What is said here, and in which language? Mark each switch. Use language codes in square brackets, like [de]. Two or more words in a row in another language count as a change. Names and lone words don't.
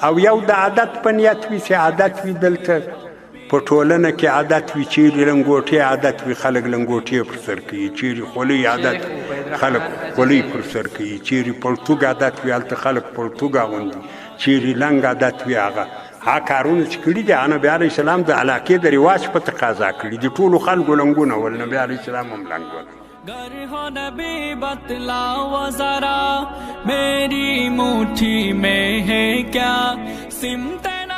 [ps] او یو د عادت په نیت وي چې عادت وي دلته په ټولنه کې عادت وي چیرې لنګوټې عادت وي خلک لنګوټې پر سر کوي چیرې خولۍ عادت خلک خولۍ پر سر کوي چیرې پرتوګ عادت وي هلته خلک پرتوګ اغوندي چیرې لنګ عادت وي هغه کارونه چې کړي دي نبی علیه السلام د علاقې د رواج په تقاضا کړي دي ټولو خلکو لنګونه ول نبی علیه السلام هم لنګ ول. [ur] گر ہو نبی بتلاؤ ذرا میری مٹھی میں ہے کیا سمت